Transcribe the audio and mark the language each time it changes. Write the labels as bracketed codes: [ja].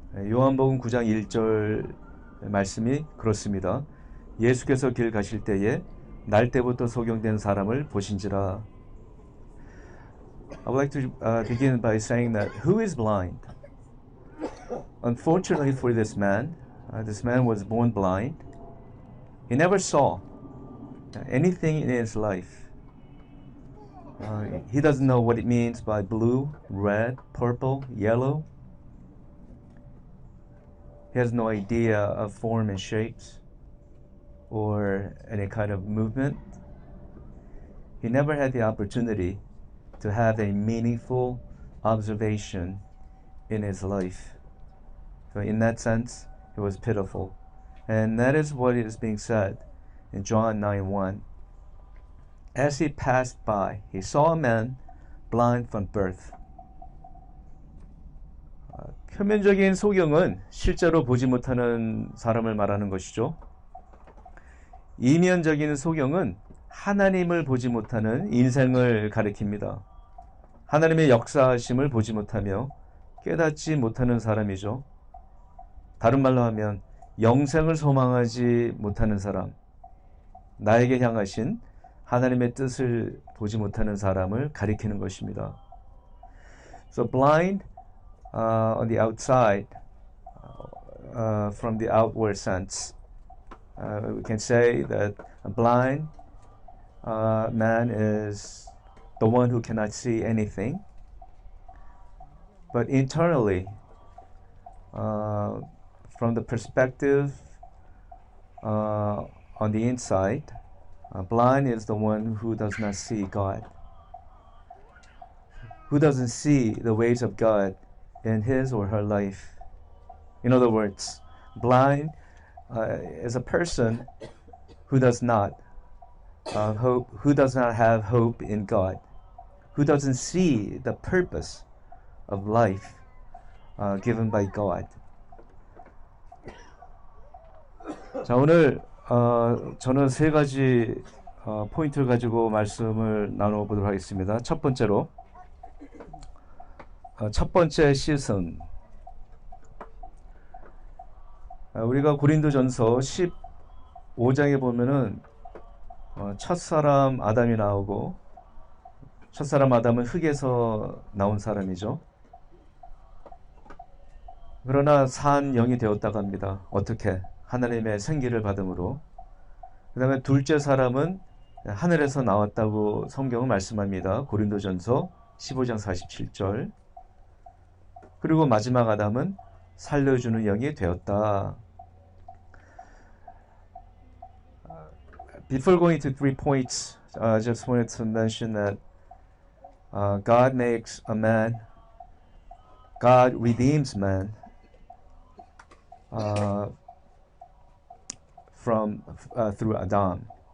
[ko] 요한복음 9장 1절 말씀이 그렇습니다. 예수께서 길 가실 때에 날 때부터 소경된 사람을 보신지라. [en] I would like to begin by saying that who is blind? Unfortunately for this man was born blind. He never saw anything in his life. He doesn't know what it means by blue, red, purple, yellow. He has no idea of form and shapes or any kind of movement. He never had the opportunity to have a meaningful observation in his life. So in that sense, it was pitiful. And that is what is being said in John 9:1. As he passed by, he saw a man blind from birth. [ko] 표면적인 소경은 실제로 보지 못하는 사람을 말하는 것이죠. 이면적인 소경은 하나님을 보지 못하는 인생을 가리킵니다. 하나님의 역사하심을 보지 못하며 깨닫지 못하는 사람이죠. 다른 말로 하면 영생을 소망하지 못하는 사람, 나에게 향하신 하나님의 뜻을 보지 못하는 사람을 가리키는 것입니다. [en] So blind on the outside, from the outward sense, we can say that a blind man is the one who cannot see anything. But internally, from the perspective on the inside, blind is the one who does not see God, who doesn't see the ways of God in his or her life. In other words, blind is a person who does not have hope in God, who doesn't see the purpose of life given by God. [ko] 자, 오늘 저는 세 가지 포인트를 가지고 말씀을 나눠보도록 하겠습니다. 첫 번째로 첫 번째 씻음. 우리가 고린도전서 15장에 보면은 첫사람 아담이 나오고, 첫사람 아담은 흙에서 나온 사람이죠. 그러나 산 영이 되었다고 합니다. 어떻게? 하나님의 생기를 받음으로. 그 다음에 둘째 사람은 하늘에서 나왔다고 성경은 말씀합니다. 고린도전서 15장 47절. 그리고 마지막 아담은 살려주는 영이 되었다. [en] Before going to 3 points, I just wanted to mention that God makes a man, God redeems man through Adam.